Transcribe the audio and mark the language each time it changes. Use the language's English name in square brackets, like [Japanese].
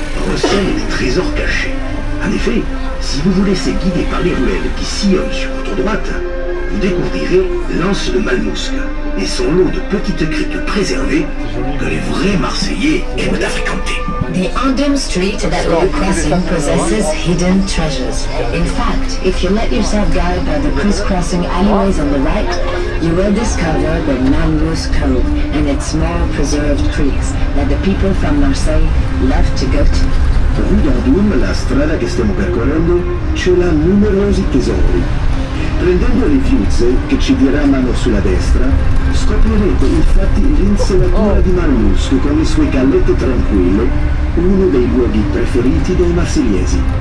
[French] Recèle des trésors cachés. En effet, si vous vous laissez guider par les ruelles qui sillonnent sur votre droite, vous découvrirez l'anse de Malmousque et son lot de petites criques préservées que les vrais Marseillais aiment à fréquenter. [English] The Andum Street that we're crossing possesses hidden treasures. In fact, if you let yourself guide by the crisscrossing alleyways on the right, you will discover the Malmousque Cove and its small preserved creeks that the people from Marseille love to go to. [Italian] Rue d'Andum, la strada che stiamo percorrendo, cela numerosi tesori. Prendendo le viuzze che ci diramano sulla destra, scoprirete infatti l'inselatura di Malmousque con le sue gallette tranquille, uno dei luoghi preferiti dei marsigliesi.